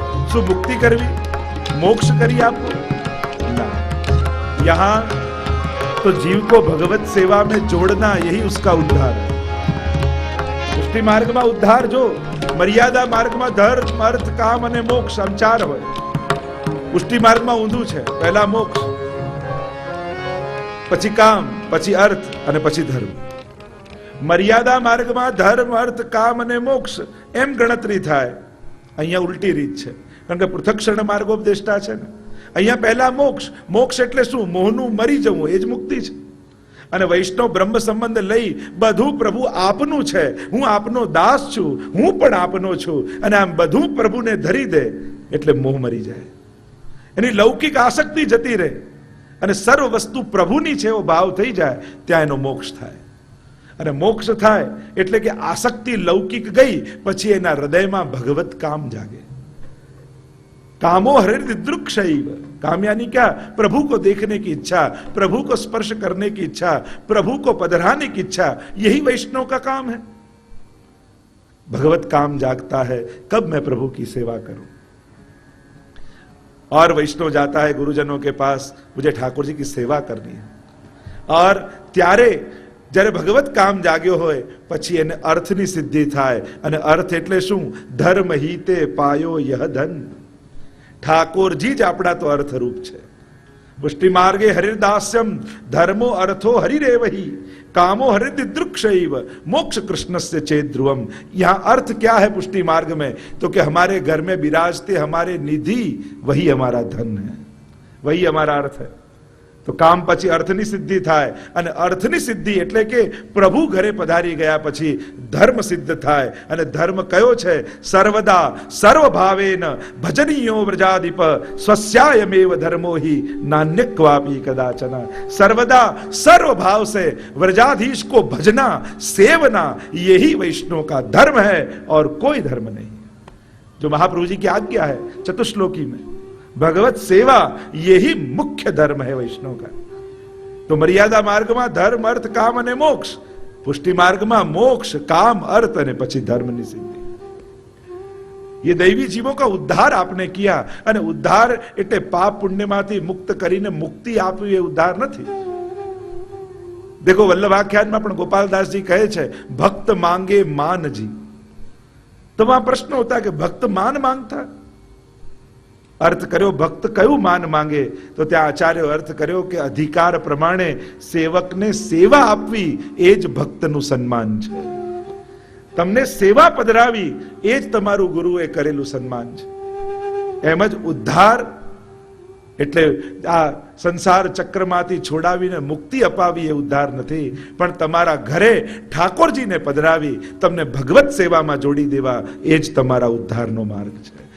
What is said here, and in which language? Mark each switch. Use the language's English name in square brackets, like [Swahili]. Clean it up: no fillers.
[Gujarati] શું મુક્તિ કરવી, [Hindi] मोक्ष करी आपको ना. यहां तो जीव को भगवत सेवा में जोड़ना, यही उसका उद्धार है. पुष्टि मार्ग में उद्धार जो मर्यादा मार्ग में धर्म अर्थ काम [Gujarati] અને મોક્ષ આમ ચાર હોય. પુષ્ટિ માર્ગમાં ઊંધું છે. પહેલા મોક્ષ, પછી કામ, પછી અર્થ અને પછી ધર્મ. મર્યાદા માર્ગમાં ધર્મ અર્થ કામ અને મોક્ષ એમ ગણતરી થાય. અહીંયા ઉલટી રીત છે, કારણ કે પૃથક્ષણ માર્ગોપદેષ્ટા છે ને. અહીંયા પહેલા મોક્ષ. મોક્ષ એટલે શું? મોહનું મરી જવું, એ જ મુક્તિ છે. અને વૈષ્ણવ બ્રહ્મ સંબંધ લઈ બધું પ્રભુ આપનું છે, હું આપનો દાસ છું, હું પણ આપનો છું, અને આમ બધું પ્રભુને ધરી દે એટલે મોહ મરી જાય. એની લૌકિક આસક્તિ જતી રહે અને સર્વ વસ્તુ પ્રભુની છે એવો ભાવ થઈ જાય, ત્યાં એનો મોક્ષ થાય. અને મોક્ષ થાય એટલે કે આસક્તિ લૌકિક ગઈ, પછી એના હૃદયમાં ભગવત કામ જાગે. [Sanskrit] कामो हृदय दृक्षैव. [Hindi] काम यानी क्या? प्रभु को देखने की इच्छा, प्रभु को स्पर्श करने की इच्छा, प्रभु को पधराने की इच्छा. यही वैष्णव का काम है. भगवत काम जागता है, कब मैं प्रभु की सेवा करूं. और वैष्णव जाता है गुरुजनों के पास, मुझे ठाकुर जी की सेवा करनी है, और [Gujarati] ત્યારે જ્યારે ભગવત કામ જાગ્યો હોય પછી એને અર્થની સિદ્ધિ થાય. અને અર્થ એટલે શું? ધર્મ હિતે પાયો યહ ધન. ઠાકોરજી જ આપણા તો અર્થરૂપ છે. [Sanskrit] પુષ્ટિ માર્ગે હરિદાસ્યમ ધર્મો અર્થો હરિરેવહી कामो हरिद्रुक्षैव मोक्ष कृष्णस्य चेत ध्रुवम. [Hindi] यहाँ अर्थ क्या है पुष्टि मार्ग में? तो कि हमारे घर में विराजते हमारे निधि वही हमारा धन है, वही हमारा अर्थ है. [Gujarati] तो કામ પછી અર્થની સિદ્ધિ થાય, અને અર્થની સિદ્ધિ એટલે કે પ્રભુ ઘરે પધારી ગયા પછી ધર્મ સિદ્ધ થાય. અને ધર્મ કયો છે? [Sanskrit] સર્વદા સર્વભાવેન ભજનીયો વ્રજાધિપ સ્વસ્યાયમેવ ધર્મો हि नान्य क्वापि कदाचन. [Hindi] सर्वदा सर्व भाव से व्रजाधीश को भजना सेवना, यही वैष्णव का धर्म है और कोई धर्म नहीं. जो महाप्रभु जी की आज्ञा है चतुश्लोकी में, भगवत सेवा यही मुख्य धर्म है वैष्णव का. तो मर्यादा मार्ग में धर्म अर्थ काम [Gujarati] અને મોક્ષ, પુષ્ટિ માર્ગ માં મોક્ષ કામ अर्थ અને પછી ધર્મની સિદ્ધિ. [Hindi] ये दैवी जीवों का उद्धार आपने किया, [Gujarati] અને ઉદ્ધાર એટલે પાપ પુણ્યમાંથી મુક્ત કરીને મુક્તિ આપવી એ ઉદ્ધાર નથી. [Hindi] देखो वल्लभाख्यान में પણ गोपालदास जी कहे છે भक्त मांगे मान जी. तो वहां प्रश्न होता है कि भक्त मान मांगता, अर्थ [Gujarati] કર્યો ભક્ત કયું માન માંગે? તો ત્યાં આચાર્ય અર્થ કર્યો કે અધિકાર પ્રમાણે સેવકને સેવા આપવી એ જ ભક્તનું સન્માન છે. તમને સેવા પધરાવી એ જ તમારું ગુરુએ કરેલું સન્માન છે. એમ જ ઉદ્ધાર એટલે આ સંસાર ચક્રમાંથી છોડાવીને મુક્તિ અપાવી એ ઉદ્ધાર નથી, પણ તમારા ઘરે ઠાકોરજીને પધરાવી તમને ભગવત સેવામાં જોડી દેવા એ જ તમારા ઉદ્ધારનો માર્ગ છે.